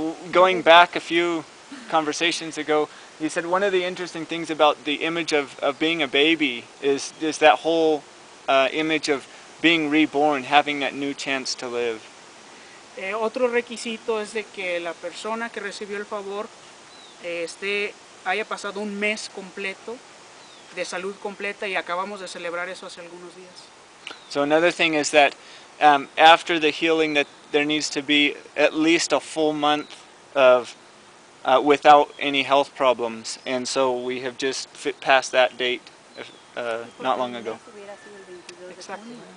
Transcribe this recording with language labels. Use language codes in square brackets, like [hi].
[en] Going back a few conversations ago, he said one of the interesting things about the image of being a baby is that whole image of being reborn, having that new chance to live. [es] Otro requisito es de que la persona que recibió el favor haya pasado un mes completo de salud completa y acabamos de celebrar eso hace algunos días. [en] So another thing is that after the healing, that there needs to be at least a full month of without any health problems, and so we have just passed that date not long ago. Exactly.